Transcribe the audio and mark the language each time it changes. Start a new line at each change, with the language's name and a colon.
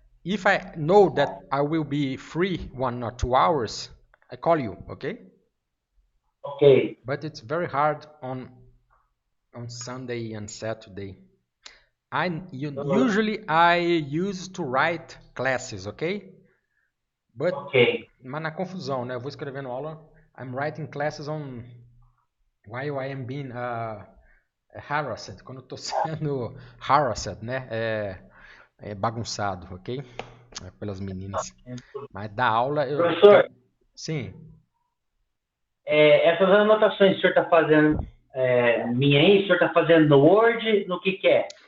English: If I know that I will be free 1 or 2 hours, I call you, okay? Okay. But it's very hard on Sunday and Saturday. Usually I use to write classes, okay? But, Ok.
Portuguese: mas na confusão, né? Eu vou escrever no aula.
English: I'm writing classes on while I am being harassed.
Portuguese: Quando eu tô sendo harassed, né? É bagunçado, ok? Pelas meninas. Mas da aula eu... Professor, Sim. essas anotações que o senhor está fazendo, minha aí, o senhor está fazendo no Word, no que é?